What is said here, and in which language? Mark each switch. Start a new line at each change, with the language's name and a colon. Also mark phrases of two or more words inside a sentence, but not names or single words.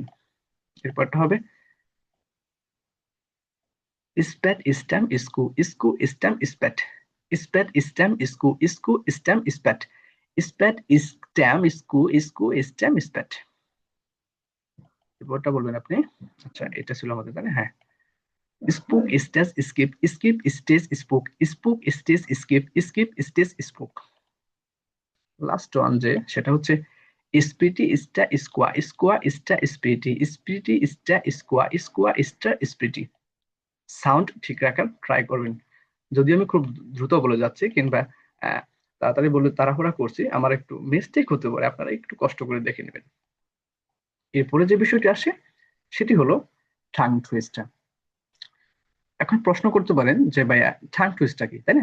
Bangla: এরপরটা হবে স্প্যাট স্ট্যাম স্কু, স্কু স্ট্যাম স্প্যাট, স্প্যাট স্ট্যাম স্কু, স্কু স্ট্যাম স্প্যাট, স্প্যাট স্ট্যাম স্কু, স্কু স্ট্যাম স্প্যাট। এরপরটা বলবেন আপনি। আচ্ছা, এটা ছিল আমাদের তাহলে, হ্যাঁ। স্পুক স্টেজ স্কিপ, স্কিপ স্টেজ স্পুক, স্পুক স্টেজ স্কিপ, স্কিপ স্টেজ স্পুক। লাস্ট ওয়ান যে সেটা হচ্ছে স্পিটি স্টা স্কোয়া, স্কোয়া স্টা স্পিটি, স্পিটি স্টা স্কোয়া, স্কোয়া স্টা স্পিটি। সাউন্ড ঠিক রাখার ট্রাই করবেন। যদি আমি খুব দ্রুত বলে যাচ্ছি কিংবা আহ, তাড়াতাড়ি বলে তাড়াহুড়া করছি, আমার একটু মিস্টেক হতে পারে, আপনারা একটু কষ্ট করে দেখে নেবেন। এরপরে যে বিষয়টি আসে সেটি হলো
English: tongue twister.
Bangla: এখন প্রশ্ন করতে পারেন যে ভাইয়া
English: tongue twist
Bangla: কি, তাই না?